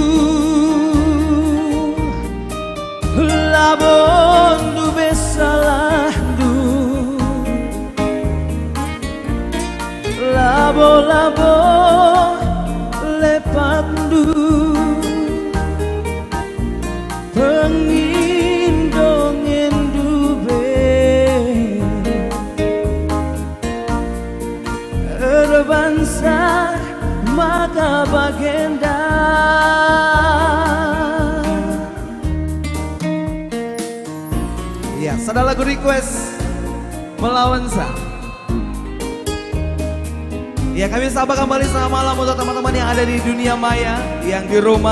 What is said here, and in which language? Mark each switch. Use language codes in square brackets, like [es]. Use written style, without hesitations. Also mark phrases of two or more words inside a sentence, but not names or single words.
[btx] labon du besalah du labo lepak du pengindongen du be erbansa maka bagenda. [id] Ya, ada lagu request melawan sa. Ya, kami sapa kembali selamat malam untuk teman-teman yang ada di dunia maya, yang di rumah.